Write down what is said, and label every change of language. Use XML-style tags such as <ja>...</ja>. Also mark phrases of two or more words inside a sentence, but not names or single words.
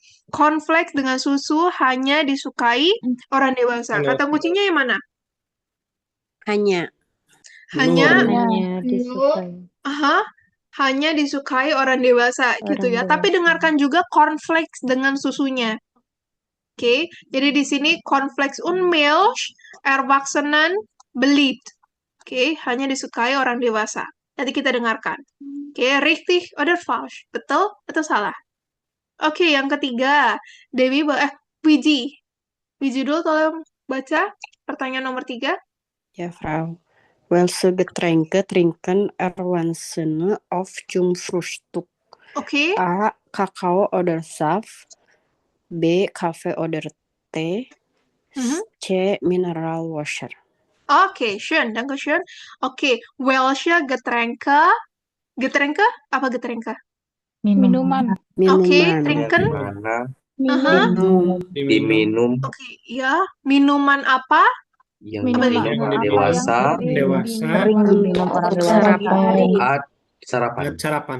<id>Cornflakes dengan susu hanya disukai orang dewasa. Kata kuncinya yang mana? Hanya. Hanya. Hanya disukai. Hanya disukai orang dewasa gitu ya. Tapi dengarkan juga cornflakes dengan susunya. Oke, jadi di sini</id> <de>cornflakes und Milch Erwachsenen beliebt.</de> <id>Oke, hanya disukai orang dewasa. Nanti kita dengarkan. Oke,</id> <de>richtig oder falsch?</de> <id>Betul atau salah? Oke, yang ketiga, Dewi, Wiji. Wiji dulu tolong baca pertanyaan nomor 3.</id> <de>Ja, Frau. Welche Getränke trinken Erwachsene auf zum Frühstück?</de> <id>Oke.</id> <de>A. Kakao oder Saft. B. Kaffee oder Tee. C. Mineralwasser. Oke, schön, danke schön. Oke, welche Getränke? Getränke?</de> <id>Apa Getränke? Minuman. Oke, trinken. Diminum Oke, ya. Minuman apa? yang Minuman dewasa Dewasa. Diminum orang dewasa. Sarapan. Sarapan.</id>